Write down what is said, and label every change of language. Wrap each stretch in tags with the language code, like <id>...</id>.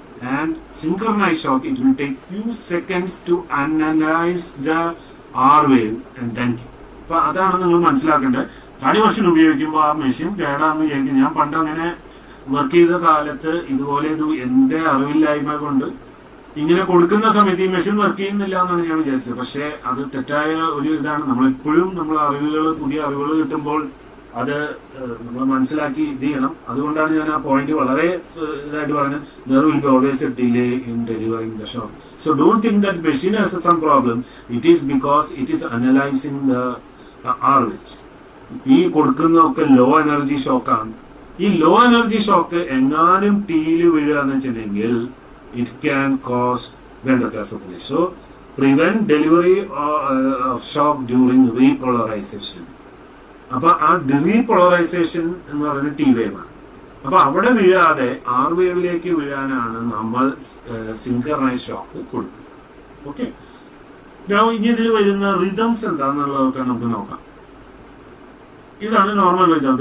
<en>And synchronized shock, it will take few seconds to analyze the R wave and then.</en> <ml>അപ്പൊ അതാണ് നിങ്ങൾ മനസ്സിലാക്കേണ്ടത്. കാർഡിയോവർഷൻ ഉപയോഗിക്കുമ്പോൾ ആ മെഷീൻ കേടാന്ന് വിചാരിക്കും. ഞാൻ പണ്ട് അങ്ങനെ വർക്ക് ചെയ്ത കാലത്ത് ഇതുപോലെ എന്റെ അറിവില്ലായ്മ കൊണ്ട് ഇങ്ങനെ കൊടുക്കുന്ന സമയത്ത് ഈ മെഷീൻ വർക്ക് ചെയ്യുന്നില്ല എന്നാണ് ഞാൻ വിചാരിച്ചത്. പക്ഷെ അത് തെറ്റായ ഒരു ഇതാണ്. നമ്മളെപ്പോഴും നമ്മൾ പുതിയ അറിവുകൾ കിട്ടുമ്പോൾ അത് നമ്മൾ മനസ്സിലാക്കി ഇത് ചെയ്യണം. അതുകൊണ്ടാണ് ഞാൻ ആ പോയിന്റ് വളരെ ഇതായിട്ട് പറഞ്ഞത്.</ml> <en>there will be always a delay in delivering the shop. So don't think that machine has some problem. It is because it is analyzing the RWs.</en> <ml>ഈ കൊടുക്കുന്നതൊക്കെ ലോ എനർജി ഷോക്കാണ്. ഈ ലോ എനർജി ഷോക്ക് എങ്ങാനും ടീല് വീഴുക എന്ന് വെച്ചിട്ടുണ്ടെങ്കിൽ</ml> <en>it can cause ventricular fibrillation. So prevent delivery of shock during repolarization.</en> <ml>അപ്പൊ ആ repolarisation എന്ന് പറയുന്നത് ടി വേവ് ആണ്. അപ്പൊ അവിടെ വീഴാതെ ആർ വേവിലേക്ക് വീഴാനാണ് നമ്മൾ സിൻക്രണൈസ് ഷോക്ക് കൊടുക്കുന്നത്. ഓക്കെ, ഇനി ഇതിൽ വരുന്ന റിതംസ് എന്താണെന്നുള്ളതൊക്കെ നമുക്ക് നോക്കാം. ഇതാണ് നോർമൽ റിതം.</ml>